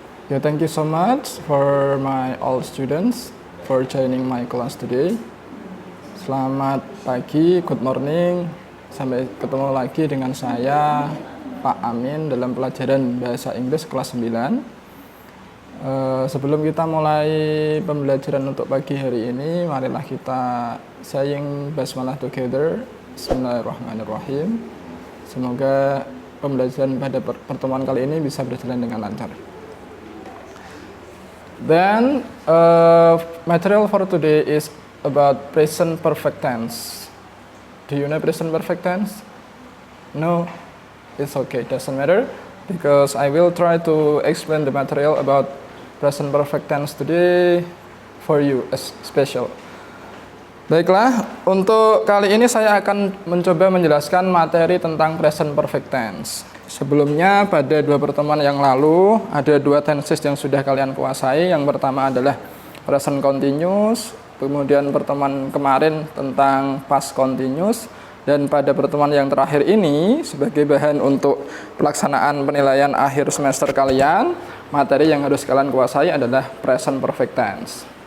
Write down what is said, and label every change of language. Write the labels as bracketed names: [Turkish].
[English] Thank you so much for my all students for joining my class today. [Indonesian] Selamat pagi, [English] good morning. [Indonesian] Sampai ketemu lagi dengan saya, Pak Amin, dalam pelajaran Bahasa Inggris kelas 9. Sebelum kita mulai pembelajaran untuk pagi hari ini, marilah kita [English] saying basmalah together. [Indonesian] Bismillahirrahmanirrahim. Semoga pembelajaran pada pertemuan kali ini bisa berjalan dengan lancar. [English] Then, material for today is about present perfect tense. Do you know present perfect tense? No? It's okay, doesn't matter. Because I will try to explain the material about present perfect tense today for you as special. [Indonesian] Baiklah, untuk kali ini saya akan mencoba menjelaskan materi tentang present perfect tense. Sebelumnya pada dua pertemuan yang lalu ada dua tenses yang sudah kalian kuasai. Yang pertama adalah present continuous, kemudian pertemuan kemarin tentang past continuous, dan pada pertemuan yang terakhir ini sebagai bahan untuk pelaksanaan penilaian akhir semester kalian, materi yang harus kalian kuasai adalah present perfect tense.